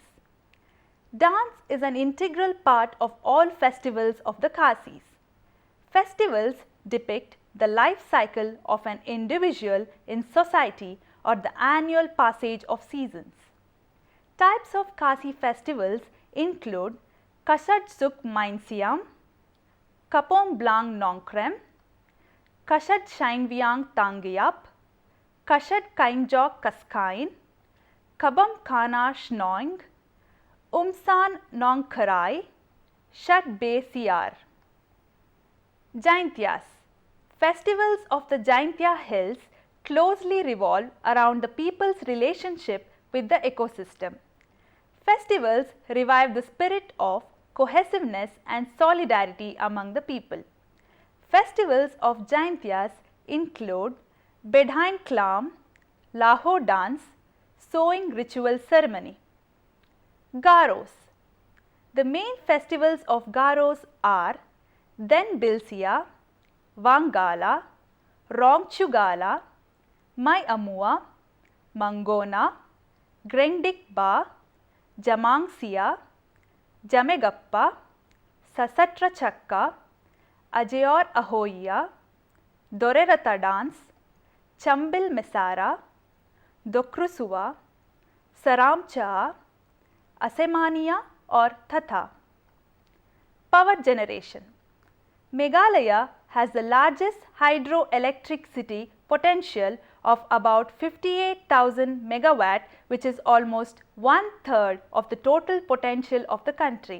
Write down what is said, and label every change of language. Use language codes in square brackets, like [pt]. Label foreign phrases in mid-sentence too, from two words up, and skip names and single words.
[en] Dance is an integral part of all festivals of the Khasis. Festivals depict the life cycle of an individual in society or the annual passage of seasons. Types of Khasi festivals include Kasad Suk Mainsiam, Kapom Blang Nongkrem, Kasad Shainviang Tangyap, Kasad Kainjok Kaskain, Kabam Khana Shnoing, Umsan Nongkarai, Shat Be Siar. Jaintias. Festivals of the Jaintia hills closely revolve around the people's relationship with the ecosystem. Festivals revive the spirit of cohesiveness and solidarity among the people. Festivals of Jaintias include Bedhain Klam, Laho dance, sowing ritual ceremony. Garos. The main festivals of Garos are Den Bilsia, Wangala, Rongchugala, Mai Amua, Mangona, Grengdik Ba, Jamangsia, Jamegappa, Sasatra Chakka, Ajayor Ahoya, Dorerata dance, Chambil Mesara, Dokrusuva, Saramcha, Asemania or Thatha. Power generation. Meghalaya has the largest hydroelectricity potential of about 58,000 megawatt, which is almost 1/3 of the total potential of the country.